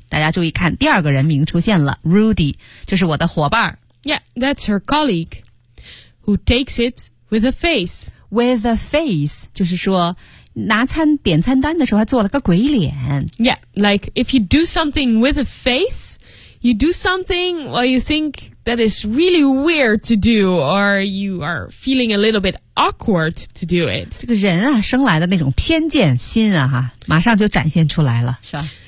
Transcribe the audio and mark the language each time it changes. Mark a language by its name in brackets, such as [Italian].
[Chinese] 大家注意看，第二个人名出现了 ，Rudy， 就是我的伙伴。 [English] Yeah, that's her colleague, who takes it with a face. With a face, [Chinese] 就是说拿餐点餐单的时候还做了个鬼脸。 [English] Yeah, like if you do something with a face, you do something while you think that is really weird to do, or you are feeling a little bit awkward to do it. [Chinese] 这个人啊，生来的那种偏见心啊，哈，马上就展现出来了，是吧？